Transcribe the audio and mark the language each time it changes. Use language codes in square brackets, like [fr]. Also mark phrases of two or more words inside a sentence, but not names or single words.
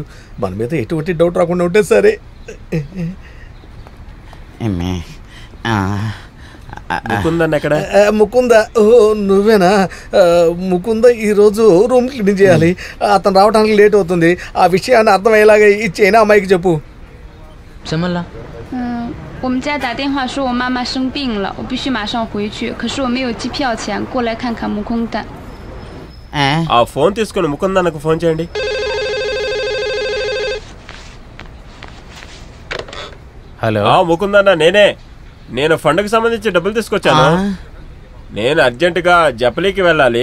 [te] మన మీద ఎటువంటి డౌట్ రాకుండా ఉంటే సరే. ముకుంద, నువ్వేనా? ముకుంద ఈరోజు [en] room clean [te] చేయాలి. అతను రావడానికి లేట్ అవుతుంది. ఆ విషయాన్ని అర్థమయ్యేలాగా ఈ చైనా అమ్మాయికి చెప్పు. [zh] 我们家打电话说我妈妈生病了，我必须马上回去。可是我没有机票钱，过来看看木空蛋。 [te] ఆ ఫోన్ తీసుకుని ముకుందన్నకు ఫోన్ చేయండి. హలో ముకుందన్న, నేను ఫండ్కి సంబంధించి డబ్బులు తీసుకొచ్చాను. నేను అర్జెంటుగా జపలీకి వెళ్ళాలి.